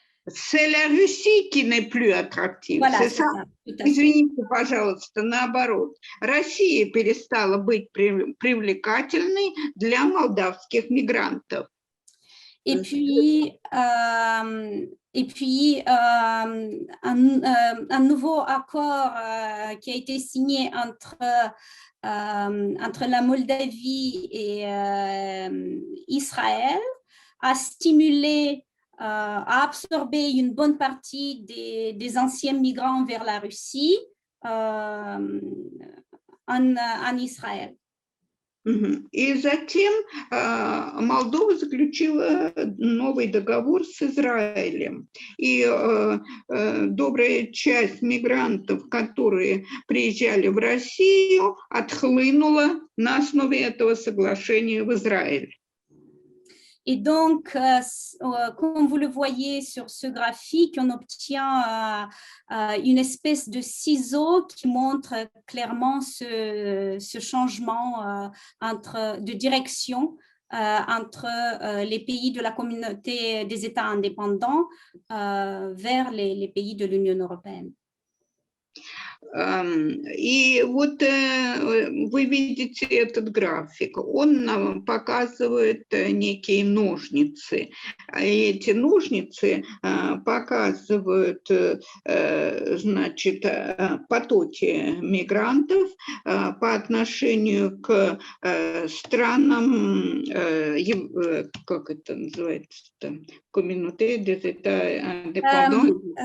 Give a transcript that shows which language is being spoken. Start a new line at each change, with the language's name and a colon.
French: C'est la Russie qui n'est plus attractive. Voilà, c'est ça?
Russian: Извините, пожалуйста, наоборот. Россия перестала быть привлекательной для молдавских мигрантов.
French: Et puis un nouveau accord qui a été signé entre la Moldavie et Israël a stimulé, a absorbé une bonne partie des anciens migrants vers la Russie en Israël.
Russian: И затем Молдова заключила новый договор с Израилем. И добрая часть мигрантов, которые приезжали в Россию, отхлынула на основе этого соглашения в Израиль.
French: Et donc, comme vous le voyez sur ce graphique, on obtient une espèce de ciseau qui montre clairement ce changement de direction entre les pays de la communauté des États indépendants vers les pays de l'Union européenne.
Russian: И вот вы видите этот график, он нам показывает некие ножницы. И эти ножницы показывают, значит, потоки мигрантов по отношению к странам, как это называется-то,
French: communauté des États indépendants.